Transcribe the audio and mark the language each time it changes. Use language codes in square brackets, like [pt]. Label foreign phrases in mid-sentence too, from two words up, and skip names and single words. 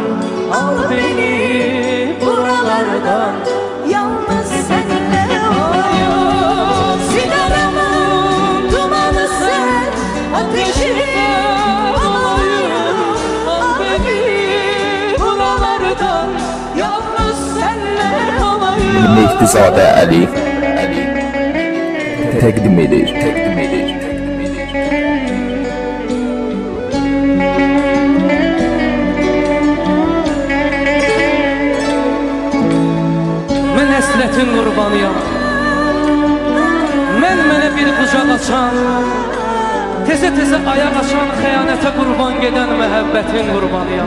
[tr] Al beni buralardan, yalnız seninle olayım. Sigaramın dumanı sen, ateşin olayım. Al beni buralardan, yalnız seninle olayım. [az] Mehtizade Ali. Təqdim edir. Mən həsrətin qurbanıyam. Mənə bir qucaq açan, tezə ayaq açan, xəyanətə qurban gedən məhəbbətin qurbanıyam.